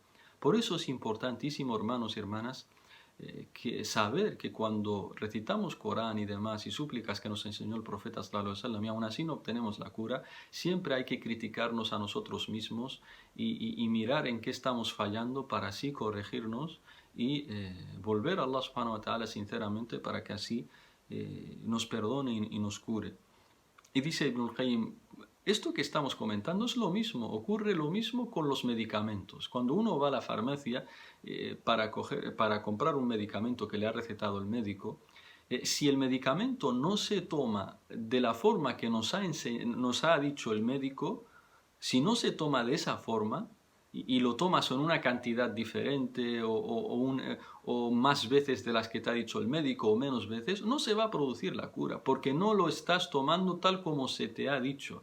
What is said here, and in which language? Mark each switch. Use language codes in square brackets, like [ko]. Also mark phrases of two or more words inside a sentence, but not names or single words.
[es] Por eso es importantísimo, hermanos y hermanas, que saber que cuando recitamos Corán y demás y súplicas que nos enseñó el profeta [ar] صلى الله عليه وسلم [es] y aún así no obtenemos la cura, siempre hay que criticarnos a nosotros mismos y mirar en qué estamos fallando para así corregirnos y volver a Allah [ar] سبحانه وتعالى [es] sinceramente para que así nos perdone y nos cure. Y dice Ibn al-Qayyim, esto que estamos comentando es lo mismo, ocurre lo mismo con los medicamentos. Cuando uno va a la farmacia para comprar un medicamento que le ha recetado el médico, si el medicamento no se toma de la forma que nos ha dicho el médico, si no se toma de esa forma, y lo tomas en una cantidad diferente o más veces de las que te ha dicho el médico o menos veces, no se va a producir la cura porque no lo estás tomando tal como se te ha dicho.